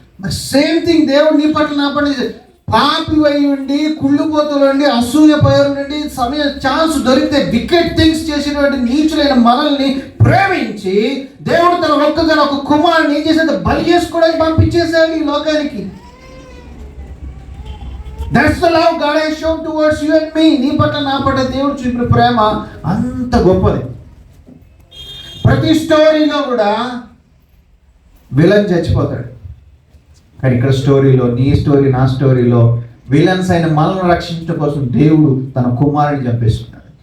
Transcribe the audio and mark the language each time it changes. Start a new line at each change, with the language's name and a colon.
Telugu: మరి same thing దేవుడు నీ పట్ల నా పట్ల పాపి అయి ఉండి, కుళ్ళుపోతులు ఉండి, అసూయ పైరు నుండి సమయం ఛాన్స్ దొరికితే వికెట్ థింగ్స్ చేసినటువంటి నీచులైన మనల్ని ప్రేమించి దేవుడు తన ఒక్కగా ఒక కుమారుని ఏం చేసేది? బలి చేసుకోవడానికి పంపించేశాడు ఈ లోకానికి.
English: That's the love God has shown towards you and me.
Telugu: నీ పట్ల నా పట్ల దేవుడు చూపిన ప్రేమ అంత గొప్పది. ప్రతి స్టోరీలో కూడా విలన్ చచ్చిపోతాడు, కానీ ఇక్కడ స్టోరీలో, నీ స్టోరీ నా స్టోరీలో విలన్స్ అయిన మనల్ని రక్షించడం కోసం దేవుడు తన కుమారుని చంపేసుకున్నాడు.